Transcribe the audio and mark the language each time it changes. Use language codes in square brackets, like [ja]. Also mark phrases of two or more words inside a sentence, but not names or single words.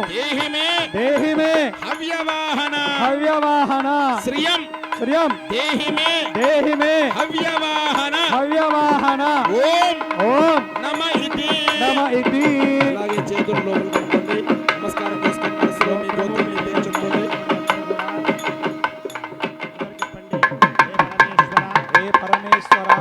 [sa] देहि में हव्यवाहन श्रियम श्रियम देहि में हव्यवाहन ओम ओम नमः इति [te] అలాగే చేతులు లోపల పెట్టుకోండి. నమస్కారం చేసుకోండి. మనసులో మీ గోత్రం ఏదైతే చెప్పుకోండి. [sa] హే పరమేశ్వర